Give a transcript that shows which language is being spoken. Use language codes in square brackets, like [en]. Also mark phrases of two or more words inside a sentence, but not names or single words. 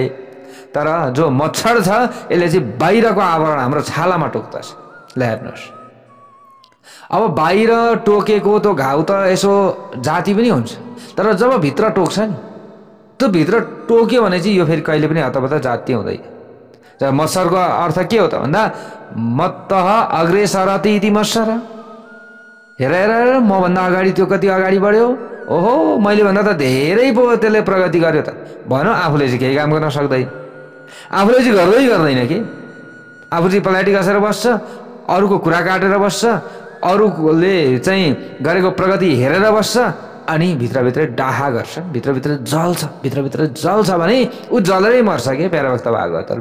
[ne] तर जो मच्छर छ यसले चाहिँ बाहिरको आवरण हाम्रो छालामा टोक्दछ। ल हेर्नुहोस्, अब बाहिर टोकेको त्यो घाउ त यसो जाति पनि हुन्छ, तर जब भित्र टोक्छ नि, त्यो भित्र टोक्यो भने चाहिँ यो फेरि कहिले पनि हतपत जाति हुँदैन। मत्सरको अर्थ के हो त भन्दा [sa] मत्तः अग्रेसरति इति मत्सर। [ne] हेर हेर, मभन्दा अगाडि त्यो कति अगाडि बढ्यो, ओहो मैले भन्दा त धेरै पो त्यसले प्रगति गर्यो त भनौँ। आफूले चाहिँ केही काम गर्न सक्दैन, आफूले चाहिँ गर्दैन कि आफू चाहिँ पलाटी कसेर बस्छ, अरूको कुरा काटेर बस्छ, अरूले चाहिँ गरेको प्रगति हेरेर बस्छ, अनि भित्रभित्रै डाहा गर्छ, भित्रभित्र जल्छ भने ऊ जलेरै मर्छ के प्यारो भक्त भागवतहरू।